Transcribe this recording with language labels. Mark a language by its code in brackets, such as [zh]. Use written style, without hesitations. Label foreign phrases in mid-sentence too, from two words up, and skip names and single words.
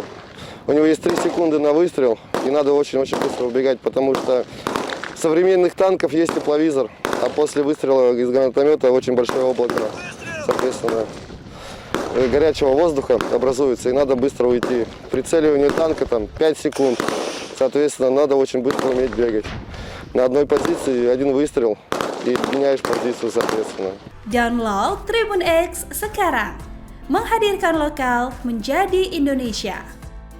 [ru] У него есть 3 секунды на выстрел, и надо очень-очень быстро убегать, потому что у современных танков есть тепловизор, а после выстрела из гранатомета очень большое облако, соответственно, горячего воздуха образуется, и надо быстро уйти. Прицеливание танка там 5 секунд, соответственно, надо очень быстро уметь бегать. На одной позиции 1 выстрел, и меняешь позицию, соответственно. [id] Download Tribun X sekarang, menghadirkan lokal menjadi Indonesia.